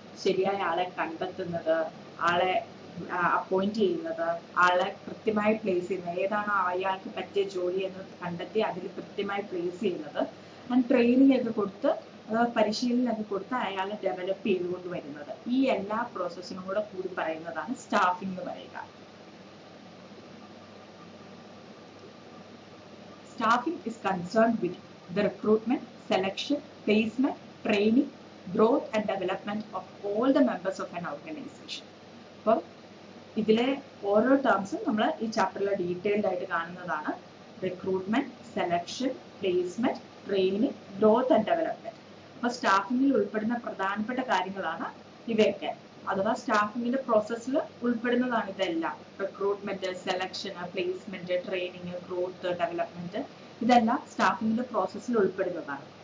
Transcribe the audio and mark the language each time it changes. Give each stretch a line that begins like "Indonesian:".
Malayalam: ശരിയായ ആളെ കണ്ടെത്തുന്നത്, ആളെ അപ്പോയിന്റ് ചെയ്യുന്നത്, ആളെ കൃത്യമായി പ്ലേസ് ചെയ്യുന്നത്, ഏതാണോ അയാൾക്ക് പറ്റിയ ജോലി എന്ന് കണ്ടെത്തി അതിൽ കൃത്യമായി പ്ലേസ് ചെയ്യുന്നത്, ആൻഡ് ട്രെയിനിങ് ഒക്കെ കൊടുത്ത് അഥവാ പരിശീലനം ഒക്കെ കൊടുത്ത് അയാളെ ഡെവലപ്പ് ചെയ്തുകൊണ്ട് വരുന്നത്, ഈ എല്ലാ പ്രോസസ്സിനും കൂടെ കൂടി പറയുന്നതാണ് സ്റ്റാഫിംഗ് എന്ന് പറയുക.
English: Staffing is concerned with the recruitment, selection, placement, training, growth and development of all the members of an organization.
Malayalam: അപ്പം ഇതിലെ ഓരോ ടേംസും നമ്മൾ ഈ ചാപ്റ്ററിൽ ഡീറ്റെയിൽഡ് ആയിട്ട് കാണുന്നതാണ്. Recruitment, selection, placement, training, growth and development. അപ്പൊ സ്റ്റാഫിംഗിൽ ഉൾപ്പെടുന്ന പ്രധാനപ്പെട്ട കാര്യങ്ങളാണ് ഇവയൊക്കെ. അഥവാ സ്റ്റാഫിംഗിന്റെ പ്രോസസ്സിൽ ഉൾപ്പെടുന്നതാണ് ഇതെല്ലാം. Recruitment, selection, placement, training, growth, development, ഇതെല്ലാം സ്റ്റാഫിംഗിന്റെ പ്രോസസ്സിൽ ഉൾപ്പെടുന്നതാണ്.